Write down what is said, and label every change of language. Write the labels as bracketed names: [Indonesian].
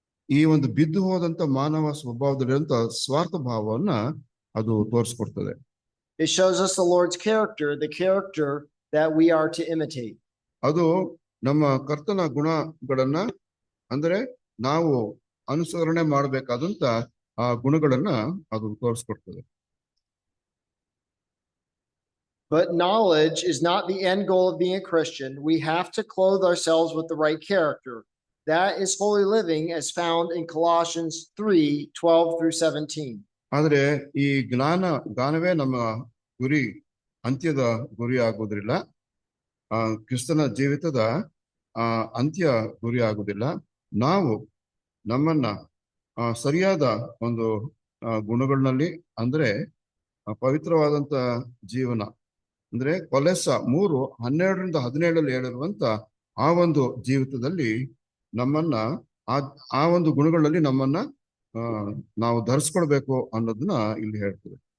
[Kannada] ಈ ಒಂದು ಬಿದ್ದು ಹೋದಂತ ಮಾನವ ಸ್ವಭಾವದಲ್ಲಿರುವಂತ ಸ್ವಾರ್ಥ ಭಾವವನ್ನ ಅದು ತೋರಿಸ್ಕೊಡ್ತದೆ. [English] It shows us the Lord's character, the character that we are to imitate. [Kannada] ಅದು ನಮ್ಮ ಕರ್ತನ ಗುಣಗಳನ್ನ ಅಂದ್ರೆ ನಾವು ಅನುಸರಣೆ ಮಾಡಬೇಕಾದಂತ ಆ ಗುಣಗಳನ್ನ ಅದು ತೋರಿಸ್ಕೊಡ್ತದೆ. [English] But knowledge is not the end goal of being a Christian. We have to clothe ourselves with the right character. That is holy living as found in Colossians 3:12-17. [Kannada] ಆದ್ರೆ ಈ ಜ್ಞಾನವೇ ನಮ್ಮ ಗುರಿ, ಅಂತ್ಯದ ಗುರಿ ಆಗುವುದಿಲ್ಲ. ಕ್ರಿಸ್ತನ ಜೀವಿತದ ಅಂತ್ಯ ಗುರಿ ಆಗುವುದಿಲ್ಲ. ನಾವು ನಮ್ಮನ್ನ ಸರಿಯಾದ ಒಂದು ಗುಣಗಳಲ್ಲಿ ಅಂದ್ರೆ ಪವಿತ್ರವಾದಂತ ಜೀವನ ಅಂದ್ರೆ ಕೊಲೆಸ 3:12-17 ಹೇಳಿರುವಂತ ಆ ಒಂದು ಜೀವಿತದಲ್ಲಿ ನಮ್ಮನ್ನ ಆ ಒಂದು ಗುಣಗಳಲ್ಲಿ ನಮ್ಮನ್ನ ನಾವು ಧರಿಸ್ಕೊಳ್ಬೇಕು ಅನ್ನೋದನ್ನ ಇಲ್ಲಿ ಹೇಳ್ತದೆ.